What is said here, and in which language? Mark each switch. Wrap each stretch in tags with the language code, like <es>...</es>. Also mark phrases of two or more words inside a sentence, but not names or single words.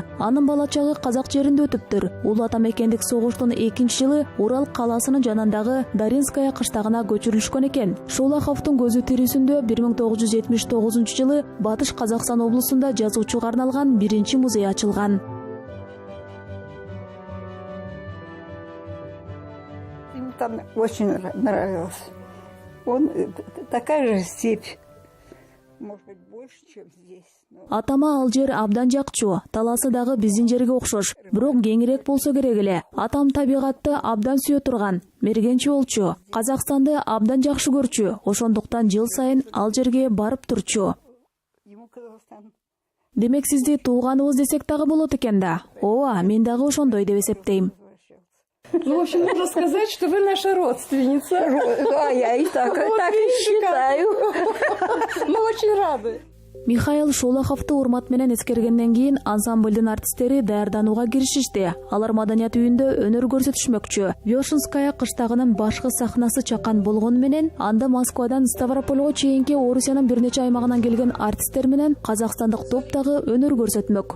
<ky>Анын бала чагы Казак жеринде өтүптүр. Улуу ата мекендик согуштун 2-жылы Урал калаасынын жанындагы Даринская кыштагына көчүрүлүшкөн экен. Шолоховдун көзү тирүүсүндө 1979-жылы Батыш Казакстан облусунда жазуучуга арналган биринчи музей ачылган.</ky> <ru>Им там очень нравилось. Он такая же степь, может быть, больше, чем здесь.</ru> <ky>Атама ал жер абдан жакчу, таласы дагы биздин жерге окшош, бирок кеңирээк болсо керек эле. Атам табигатты абдан сүйө турган, мергенчи болчу, Казакстанды абдан жакшы көрчү, ошондуктан жыл сайын ал жерге барып турчу. Демек сизди тууганыбыз десек дагы болот экен да. Ооба, мен дагы ошондой деп эсептейм.</ky> <ru>Ну, в общем, можно сказать, что вы наша родственница. А я и так и считаю. Мы очень рады.</ru> <ky>Михаил Шолоховду урмат менен эскергенден кийин ансамблдын артисттери даярданууга киришишти. Алар маданият үйүндө өнөр көрсөтүшмөкчү. Вешенская кыштагынын башкы сахнасы чакан болгону менен анда Москвадан Ставропольго чейинки Орусиянын бир нече аймагынан келген артисттер менен казакстандык топ дагы өнөр көрсөтмөк.</ky>